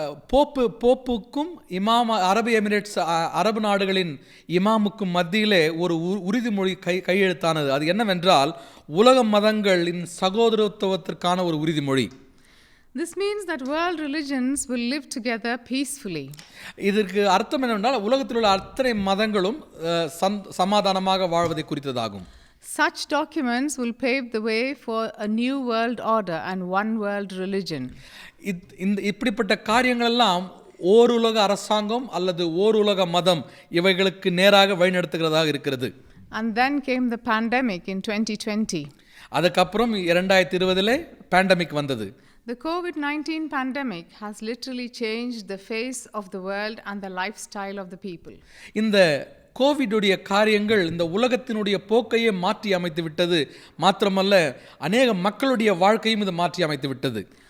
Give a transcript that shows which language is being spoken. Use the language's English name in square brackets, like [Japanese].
[Tamil] போப்புக்கும் இமாம் அரபு எமிரேட்ஸ் அரபு நாடுகளின் இமாமுக்கும் மத்தியிலே ஒரு உறுதிமொழி கையெழுத்தானது. அது என்னவென்றால் உலக மதங்களின் சகோதரத்துவத்திற்கான ஒரு உறுதிமொழி. [English] This means that world religions will live together peacefully. [Tamil] இதற்கு அர்த்தம் என்னவென்றால் உலகத்தில் உள்ள அத்தனை மதங்களும் சமாதானமாக வாழ்வதை குறித்ததாகும். [English] Such documents will pave the way for a new world order and one world religion. [Tamil] இப்படிப்பட்ட காரியங்கள் எல்லாம் ஓருலக அரசாங்கம் அல்லது ஓருலக மதம் இவைகளுக்கு நேராக வழிநடத்துகிறதாக இருக்கிறது. [English] And then came the pandemic in 2020. [Tamil] அதுக்கப்புறம் 2020 பேண்டமிக் வந்தது. [English] The COVID-19 pandemic has literally changed the face of the world and the lifestyle of the people. [Tamil] இந்த கோவிடுடைய காரியங்கள் இந்த உலகத்தினுடைய போக்கையே மாற்றி அமைத்து விட்டது. மாத்திரமல்ல அநேக மக்களுடைய வாழ்க்கையும் இது மாற்றி அமைத்து விட்டது.